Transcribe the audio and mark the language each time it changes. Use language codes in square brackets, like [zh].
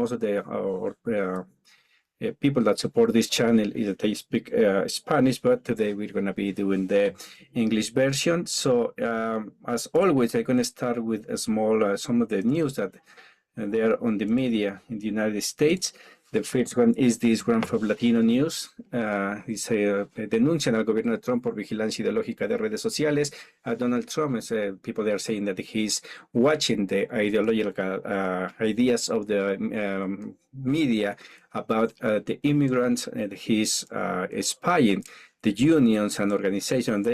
[en] Most of the people that support this channel is that they speak Spanish, but today we're going to be doing the English version. So as always, I'm going to start with a small some of the news that they are on the media in the United States. The first one is this one from Latino News. [es] Dice, denuncian al gobierno de Trump por vigilancia ideológica de redes sociales. [en] Donald Trump, people they are saying that he's watching the ideological ideas of the media about the immigrants, and he's spying the unions and organizations.